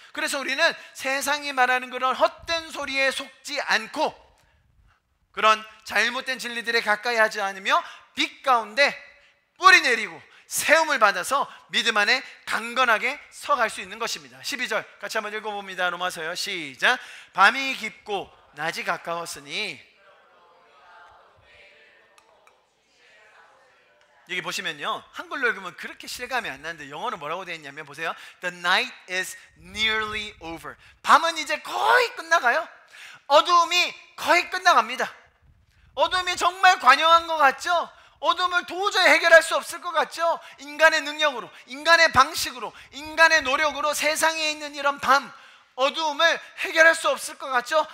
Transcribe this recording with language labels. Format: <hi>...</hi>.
<ko>그래서 우리는 세상이 말하는 그런 헛된 소리에 속지 않고 그런 잘못된 진리들에 가까이 하지 않으며 빛 가운데 뿌리 내리고 세움을 받아서 믿음 안에 강건하게 서갈 수 있는 것입니다. 12절 같이 한번 읽어봅니다. 로마서요. 시작. 밤이 깊고 낮이 가까웠으니, 여기 보시면요, 한글로 읽으면 그렇게 실감이 안 나는데 영어로 뭐라고 되어 있냐면 보세요.</ko> <en>The night is nearly over.</en> <ko>밤은 이제 거의 끝나가요. 어두움이 거의 끝나갑니다. 어둠이 정말 관영한 것 같죠? 어둠을 도저히 해결할 수 없을 것 같죠? 인간의 능력으로, 인간의 방식으로, 인간의 노력으로 세상에 있는 이런 밤, 어두움을 해결할 수 없을 것 같죠?</ko>